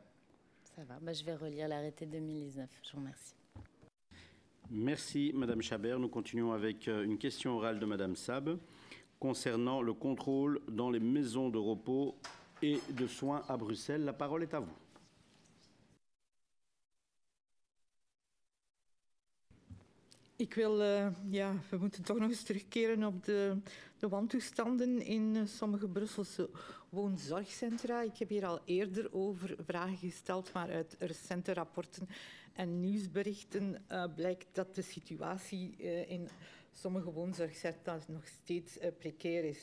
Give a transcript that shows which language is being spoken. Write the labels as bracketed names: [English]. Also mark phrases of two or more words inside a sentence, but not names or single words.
[French] Ça va, je vais relire l'arrêté 2019. Je vous remercie. Merci, Madame Chabert. Nous continuons avec une question orale de Madame Sab concernant le contrôle dans les maisons de repos et de soins à Bruxelles. La parole est à vous. [Dutch] Ik wil, we moeten toch nog eens terugkeren op de wantoestanden in sommige Brusselse woonzorgcentra. Ik heb hier al eerder over vragen gesteld, maar uit recente rapporten en nieuwsberichten blijkt dat de situatie in sommige woonzorgcentra nog steeds precair is.